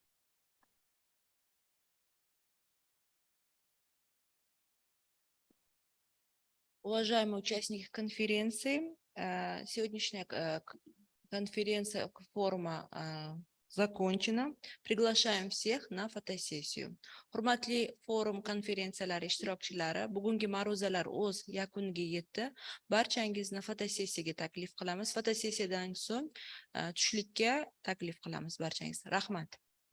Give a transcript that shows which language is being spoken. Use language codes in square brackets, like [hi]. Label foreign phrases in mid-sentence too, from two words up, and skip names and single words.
[ru] Уважаемые участники конференции, сегодняшняя конференция форума закончена. Приглашаем всех на фотосессию. [uz] Hurmatli forum konferensiyalar ishtirokchilari, bugungi ma'ruzalar o'z yakuniga yetdi. Barchangizni fotosessiyaga taklif qilamiz. Fotosessiyadan so'ng tushlikka taklif qilamiz barchangizni. Rahmat.